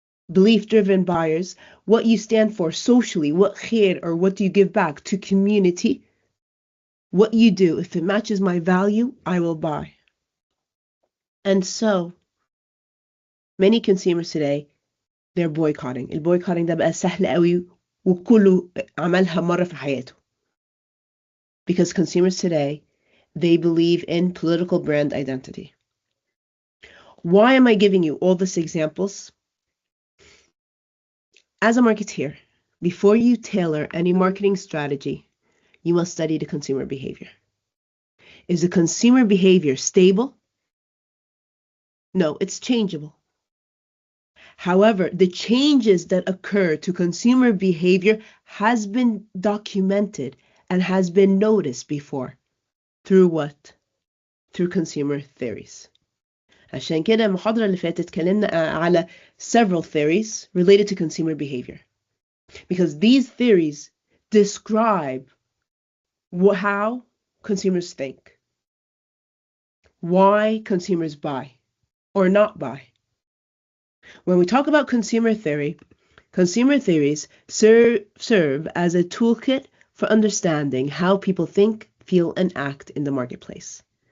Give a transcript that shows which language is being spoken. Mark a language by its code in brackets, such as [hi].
[en] Belief-driven buyers, what you stand for socially, what khair, or what do you give back to community, what you do, if it matches my value, I will buy. And so, many consumers today, they're boycotting. [ar] البويكوتينج ده بقى سهل قوي وكله عملها مرة في حياته. [en] Because consumers today, they believe in political brand identity. Why am I giving you all these examples? As a marketeer, before you tailor any marketing strategy, you must study the consumer behavior. Is the consumer behavior stable? No, it's changeable. However, the changes that occur to consumer behavior has been documented and has been noticed before. Through what? Through consumer theories. [ar] عشان كده المحاضرة اللي فاتت اتكلمنا على [en] several theories related to consumer behavior. Because these theories describe how consumers think, why consumers buy or not buy. When we talk about consumer theories serve as a toolkit for understanding how people think, feel, and act in the marketplace.